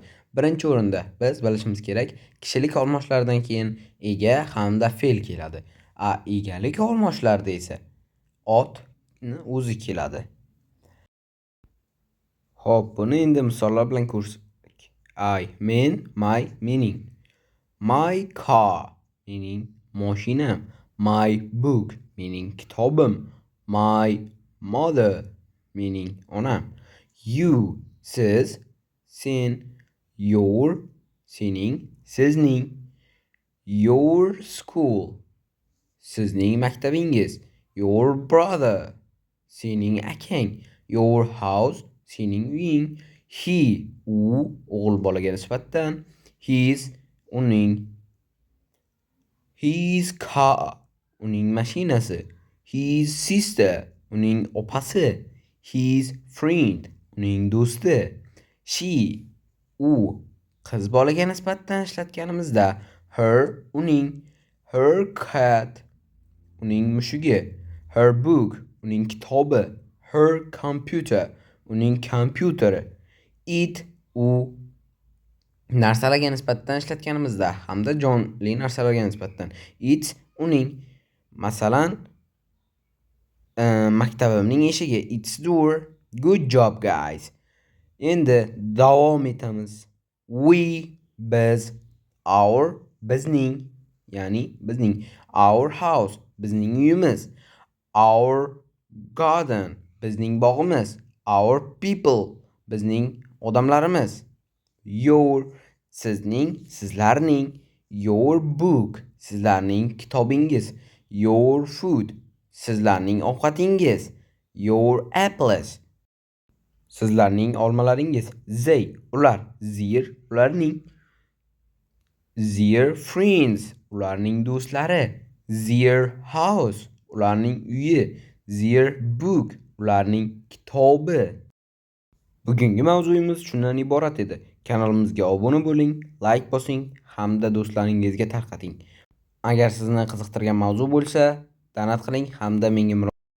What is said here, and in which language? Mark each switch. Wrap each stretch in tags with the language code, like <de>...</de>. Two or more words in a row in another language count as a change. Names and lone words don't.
<uz>Birinchi o'rinda biz bilishimiz kerak, kishilik olmoshlardan keyin ega hamda fe'l keladi. Egalik olmoshlarda esa otni o'zi keladi. Xo'p, buni endi misollar bilan ko'rsak. Men,</uz> <en>my meaning. My car meaning mashinam. My book meaning kitobim. My mother meaning onam. You,</en> <uz>siz, sen, your, sening, sizning.</uz> <en>Your school,</en> <uz>sizning maktabingiz.</uz> <en>Your brother,</en> <uz>sening akang.</uz> <en>Your house,</en> <uz>sening uying. He, u, o'g'il bolaga nisbatan. His, uning.</uz> <en>His car,</en> <uz>uning mashinasi.</uz> <en>His sister,</en> <uz>uning opasi.</uz> <en>His friend,</en> <uz>uning do'sti. She, u, qiz bolaga nisbatan ishlatganimizda her, uning.</uz> <en>Her cat,</en> <uz>uning mushugi.</uz> <en>Her book,</en> <uz>uning kitobi.</uz> <en>Her computer,</en> <uz>uning kompyuteri. It, u, narsalarga nisbatan ishlatganimizda hamda jonli narsalarga nisbatan. It's, uning. Masalan, maktabimning eshigi.</uz> <en>It's door. Good job, guys.</en> <uz>Endi davom etamiz. We, biz. Our, bizning, ya'ni bizning.</uz> <en>Our house,</en> <uz>bizning uyimiz.</uz> <en>Our garden,</en> <uz>bizning bog'imiz.</uz> <en>Our people,</en> <uz>bizning odamlarimiz. Your, sizning, sizlarning.</uz> <en>Your book,</en> <uz>sizlarning kitobingiz.</uz> <en>Your food,</en> <uz>sizlarning ovqatingiz.</uz> <en>Your apples,</en> <uz>sizlarning olmalaringiz. They, ular. Their, ularning.</uz> <en>Their friends,</en> <uz>ularning do'stlari.</uz> <en>Their house,</en> <uz>ularning uyi.</uz> <en>Their book,</en> <uz>ularning kitobi. Bugungi mavzuyimiz shundan iborat edi. Kanalimizga obuna bo'ling, like bosing hamda do'stlaringizga tarqating. Agar sizni qiziqtirgan mavzu bo'lsa, donat qiling hamda menga</uz>